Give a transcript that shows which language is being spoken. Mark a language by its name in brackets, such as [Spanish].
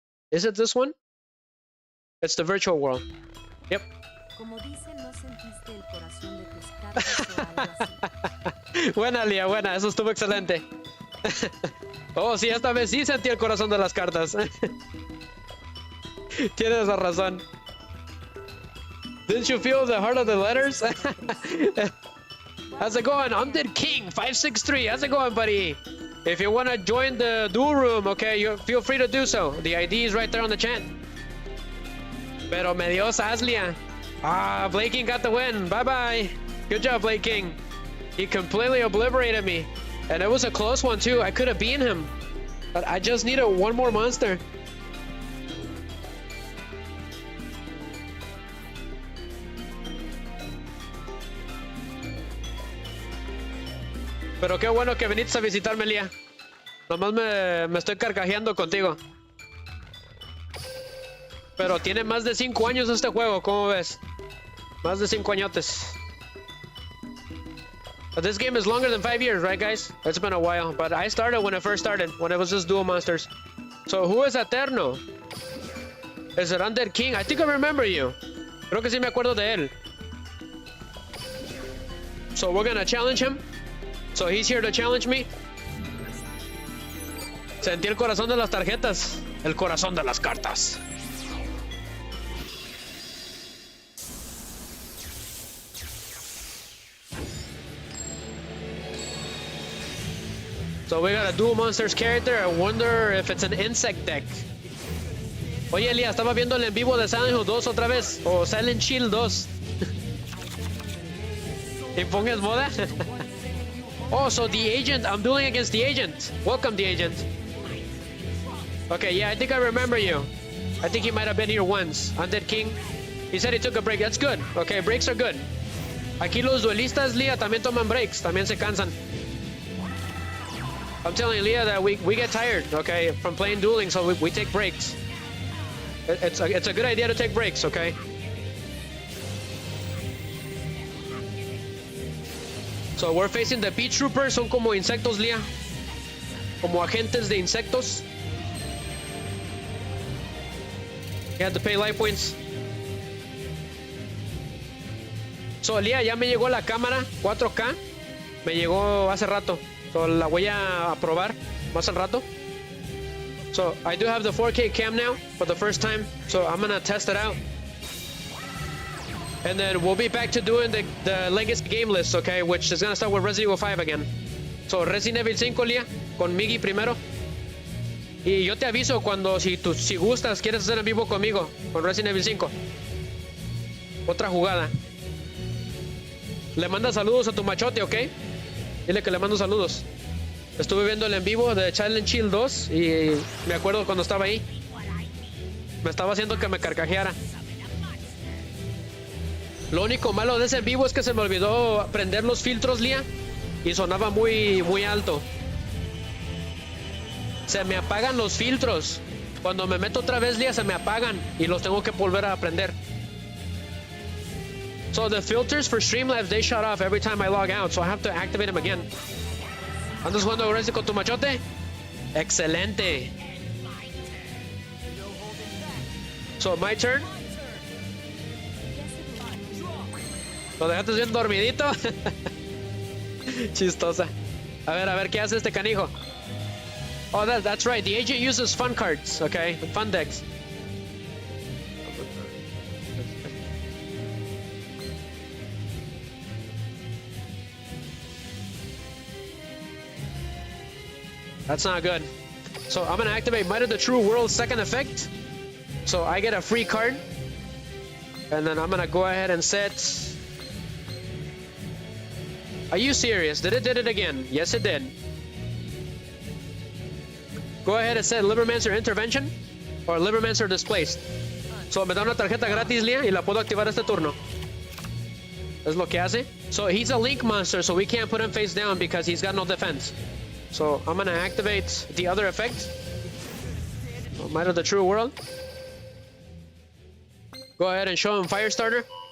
[English] Is it this one? It's the virtual world. Yep. [Spanish] Como dice, no sentiste el corazón de tus cartas o algo así. Buena, Lia, buena. Eso estuvo excelente. Oh, sí, esta vez sí sentí el corazón de las cartas. Tienes la razón. [English] Didn't you feel the heart of the letters? How's it going? Undead King 563. How's it going, buddy? If you want to join the Duel Room, okay, you feel free to do so. The ID is right there on the chat. [Spanish] Pero me dio [English] Saslia. Blake King got the win. Bye-bye. Good job, Blake King. He completely obliterated me. And it was a close one, too. I could have beaten him. But I just needed one more monster. [Spanish] Pero qué bueno que viniste a visitarme, Lía. Nomás me estoy carcajeando contigo. Pero tiene más de 5 años este juego, ¿cómo ves? Más de 5 añotes. [English] But this game is longer than 5 years, right, guys? It's been a while, but I started when it first started, when it was just Duel Monsters. So, who is Eterno? Is it Undead King? I think I remember you. Creo que sí me acuerdo de él. So, we're gonna challenge him. So, he's here to challenge me. Sentí el corazón de las tarjetas. El corazón de las cartas. So we got a Duel Monsters character. I wonder if it's an insect deck. [Spanish] Oye, Elia, estaba viendo el en vivo de Silent Hill 2 otra vez. O Silent Hill 2. ¿Impongas moda? [English] Oh, so the agent. I'm dueling against the agent. Welcome, the agent. Okay, yeah, I think I remember you. I think he might have been here once. Undead King. He said he took a break. That's good. Okay, breaks are good. [Spanish] Aquí los duelistas, Lia, también toman breaks. También se cansan. [English] I'm telling Leah that we get tired, okay, from playing dueling, so we take breaks. It's a good idea to take breaks, okay? So we're facing the Beach Troopers. [Spanish] Son como insectos, Leah. Como agentes de insectos. [English] You have to pay life points. [Spanish] So, Leah, ya me llegó la cámara 4K. Me llegó hace rato. So, la voy a probar más al rato. [English] So, I do have the 4K cam now for the first time. So, I'm gonna test it out. And then we'll be back to doing the legacy game list, okay? Which is gonna start with Resident Evil 5 again. [Spanish] So, Resident Evil 5, Lia, con Miggy primero. Y yo te aviso cuando, si gustas, quieres hacer en vivo conmigo, con Resident Evil 5. Otra jugada. Le manda saludos a tu machote, ¿ok? Dile que le mando saludos. Estuve viendo el en vivo de Silent Hill 2 y me acuerdo cuando estaba ahí. Me estaba haciendo que me carcajeara. Lo único malo de ese en vivo es que se me olvidó prender los filtros, Lía, y sonaba muy alto. Se me apagan los filtros Cuando me meto otra vez, Lía, se me apagan y los tengo que volver a aprender. [English] So the filters for Streamlabs, they shut off every time I log out, so I have to activate them again. [Spanish] ¿Andas jugando Aggressive con tu machote? Excelente. [English] So, my turn. [Spanish] ¿Lo dejaste bien dormidito? Chistosa. A ver, ¿qué hace este canijo? [English] Oh, that's right. The agent uses fun cards, okay? Fun decks. That's not good. So I'm gonna activate Might of the True World's second effect. So I get a free card. And then I'm gonna go ahead and set... Are you serious? Did it again? Yes, it did. Go ahead and set LIBROMANCER Intervention or LIBROMANCER Displaced. [Spanish] So me da una tarjeta gratis, Lía, y la puedo activar este turno. Es lo que hace. [English] So he's a link monster, so we can't put him face down because he's got no defense. So I'm gonna activate the other effect. Might of the True World. Go ahead and show him Firestarter.